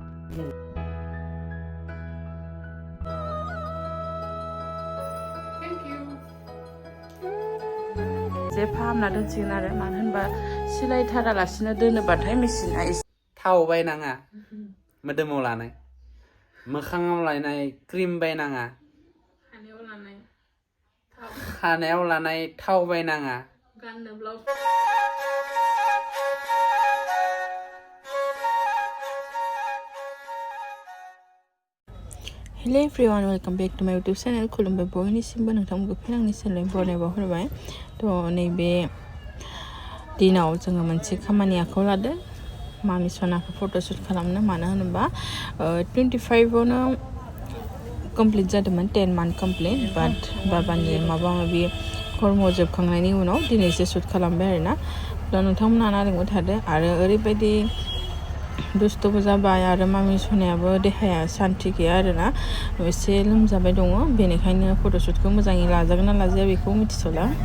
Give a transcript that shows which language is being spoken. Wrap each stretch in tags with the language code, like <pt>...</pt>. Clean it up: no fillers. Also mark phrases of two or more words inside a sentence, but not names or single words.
<brx>जे फाहामना दोनसिगोन आरो मानो होनबा सिलायथारालासिनो दोनोबाथाय मेचिना एसे थाव बायनाङा मोदोमाव लानाय मोखाङाव लानाय क्रिम बायनाङा खानायाव लानाय थाव बायनाङा गाननो ब्लाउस</brx> <en>Hello everyone, welcome back to my YouTube channel.</en> <brx>खुलुमबाय बयनिसिमबो नोंथांमोनखौ फिन आंनि चेनेलनि बरायनाय बावहरबाय। नैबे दिनाव जोङो मोनसे खामानि आखायाव लादों मामि सनाखौ फट'शुट खालामनो मानो होनोबा 25आवनो कमप्लिट जादोंमोन</brx> <en>10 month complete</en> <brx>बाट बाबानि माबा माबि कर्म जोबखांनायनि उनाव दिनैसो शुट खालामबाय आरोना नोंथांमोना नायलांबाय थादो आरो ओरैबायदि दुस्थ'बो जाबाय आरो मामि सनायाबो देहाया सान्थि गैया आरोना एसे लोमजाबाय दङ बेनिखायनो फट'शुटखौ मोजाङै लाजागोन ना लाजाया बेखौ मिथिथ'ला</brx>